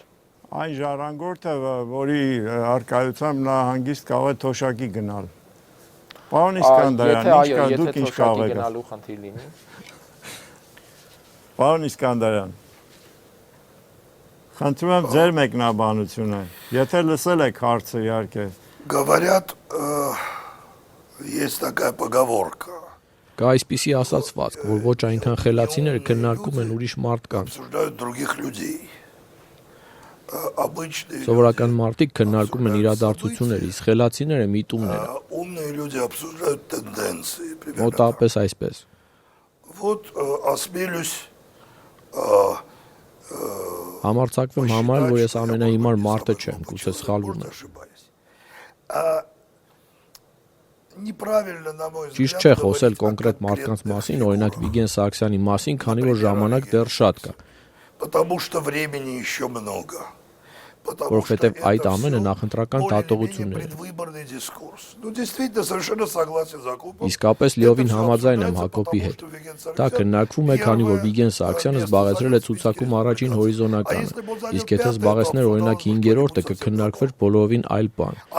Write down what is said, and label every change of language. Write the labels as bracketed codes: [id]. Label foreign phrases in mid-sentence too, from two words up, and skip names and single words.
[hy] Այն ժառանգորդը, որի արկայությամբ նա հանգիստ կարող է թոշակի գնալ։ Պարոն Իսկանդարյան, ինչ կա, դուք ինչ կարող եք գնալու խնդիր լինի։ Պարոն Իսկանդարյան, խնդրում եմ ձեր մեկնաբանությունը, եթե լսել եք հարցը իհարկե։ [ru] Говорят, есть такая поговорка. [hy] Կա այսպիսի ասացվածք, որ ոչ այնքան խելացիները քննարկում են ուրիշ մարդկանց։ [ru] Обсуждают других людей. [hy] Սովորական մարդիկ քննարկում են իրադարձություններ, իսկ խելացիները միտումները։ [ru] Умные люди обсуждают тенденции. [hy] Մոտավորապես այսպես։ [ru] Вот осмелюсь [hy] Համարձակվում համարել, որ ես ամենահիմար մարդը չեմ, գուցե սխալվում եմ։ Ճիշտ չէ խոսել կոնկրետ մարդկանց մասին, օրինակ Վիգեն Սարգսյանի մասին, քանի որ ժամանակ դեռ շատ կա։ [ru] Потому что времени еще много. [hy] որովհետև այդ ամենը նախընտրական դատողություններ են։ Իսկապես լիովին համաձայն եմ Հակոբի հետ։ Դա քննարկվում է, քանի որ Վիգեն Սարգսյանը զբաղեցրել է ցուցակում առաջին հորիզոնականը, իսկ եթե զբաղեցներ օրինակ 5-րդը, կքննարկվեր բոլորովին այլ բան։